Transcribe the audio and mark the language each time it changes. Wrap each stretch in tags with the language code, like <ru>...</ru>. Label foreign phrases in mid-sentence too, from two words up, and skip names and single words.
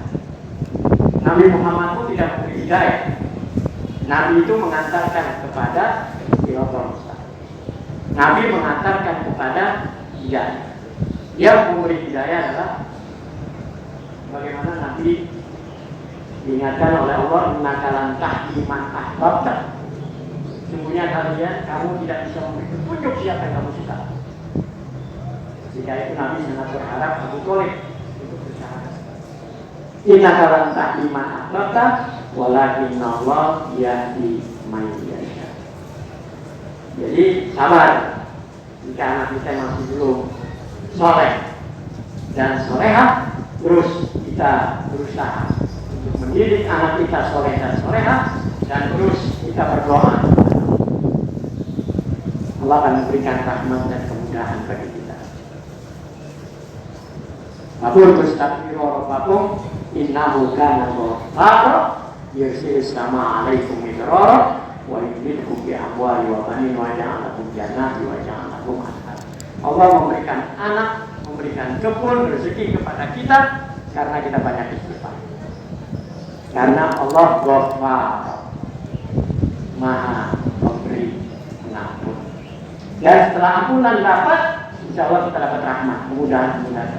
<id>Nabi Muhammad pun tidak memberi hidayah. Nabi itu mengantarkan kepada</id> <ar>الصراط المستقيم.</ar> <id>Nabi mengantarkan kepada hidayah. Yang memberi hidayah adalah bagaimana Nabi diingatkan oleh Allah,</id> <ar>إنك لا تهدي من أحببت.</ar> <id>Sungguhnya kamu tidak bisa memberi petunjuk siapa yang kamu suka. Jika itu Nabi sangat berharap Abu Thalib untuk berusaha.</id> <ar>إنك لا تهدي من أحببت ولكن الله يهدي من يشاء.</ar> <id>Jadi sabar jika anak kita masih belum soleh dan solehah, terus kita berusaha untuk mendidik anak kita soleh dan solehah, dan terus kita berdoa. Allah akan memberikan rahmat dan kemudahan bagi kita.</id> <ar>فقلت استغفروا ربكم إنه كان غفارا يرسل السماء عليكم مدرارا ويمددكم بأموال وبنين ويجعل لكم جنات ويجعل لكم أنهارا.</ar> <id>Allah memberikan anak, memberikan kebun rezeki kepada kita karena kita banyak istighfar. Karena Allah Ghaffar, Maha Pemberi Pengampun. Dan setelah ampunan dapat,</id> <ar>إن شاء الله</ar> <id>kita dapat rahmat, kemudahan-kemudahan.</id>